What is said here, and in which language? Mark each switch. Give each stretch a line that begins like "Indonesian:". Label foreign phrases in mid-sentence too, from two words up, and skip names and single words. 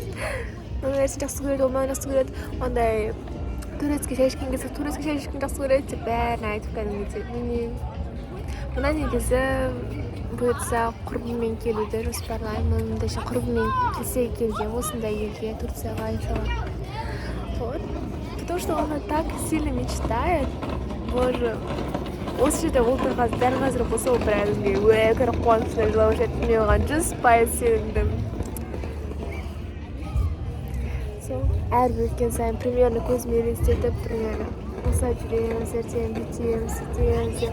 Kazakh: Оның нәрсені жақсы көреді, ол маған жақсы көреді. Ондай турецкий шай ішкен келсе, турецкий шай ішкен жақсы көреді деп бәрін айтып кәдімгідей. Мына негізі бұйыртса құрбыммен келуді жоспарлаймын. Дәше құрбыммен келсе екен деймін осындай елге, Турцияға иншалла.
Russian: Вот. Потому что она так сильно мечтает. Боже,
Kazakh: осы жерде отырған дәл қазір болса ол бір әзімге өкір қуанышына жылап жүреді. Мен оған 100% сенімдім. Сол әрбір өткен сайын примерно көзіме елестетіп примерно осылай жүреміз, ертең бүйтеміз, сөйтеміз деп.